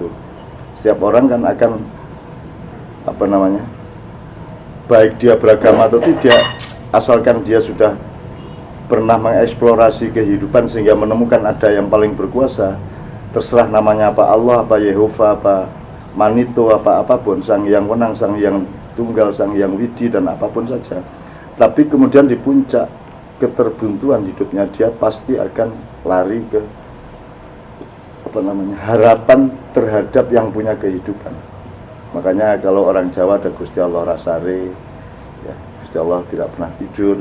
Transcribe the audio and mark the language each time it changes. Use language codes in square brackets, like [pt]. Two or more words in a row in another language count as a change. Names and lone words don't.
[id] Setiap orang kan akan baik dia beragama atau tidak, asalkan dia sudah pernah mengeksplorasi kehidupan sehingga menemukan ada yang paling berkuasa, terserah namanya apa, Allah, apa Yehova, apa Manito, apa apapun, Sang Hyang Wenang, Sang Hyang Tunggal, Sang Hyang Widi, dan apapun saja. Tapi kemudian di puncak keterbuntuan hidupnya, dia pasti akan lari ke harapan terhadap yang punya kehidupan. Makanya kalau orang Jawa ada [jv] Gusti Allah Rasare, [id] ya, Gusti Allah tidak pernah tidur.